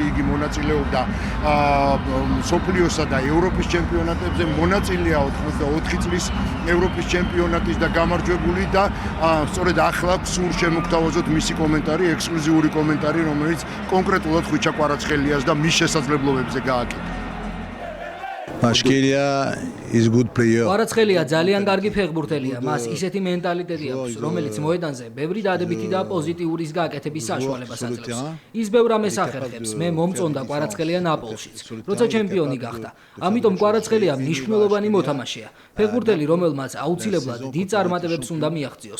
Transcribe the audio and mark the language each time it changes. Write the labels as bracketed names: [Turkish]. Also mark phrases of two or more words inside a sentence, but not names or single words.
[Georgian] იგი მონაწილეობდა სოფლიოსა და ევროპის ჩემპიონატებზე, მონაწილეა 84 წლის ევროპის ჩემპიონატის და გამარჯვებული და სწორედ ახლა სულ შემოგთავაზოთ მისი კომენტარი, ექსკლუზიური კომენტარი, რომელიც კონკრეტულად ხვიჩა კვარაცხელიას და მის შესაძლებლობებზე გააკეთა. [English] Mashkelia is good player. [Georgian] კვარაცხელია ძალიან კარგი ფეხბურთელია, მას ისეთი მენტალიტეტი აქვს, რომელიც მოედანზე ბევრი დადებითი და პოზიტიურის გაკეთების საშუალებას აძლევს. ის ბევრ ამას ახერხებს. მე მომწონდა კვარაცხელია ნაპოლშიც, როცა ჩემპიონი გახდა. ამიტომ კვარაცხელია მნიშვნელოვანი მოთამაშეა. ფეხბურთელი, რომელმაც აუცილებლად დიდ წარმატებებს უნდა მიაღწიოს.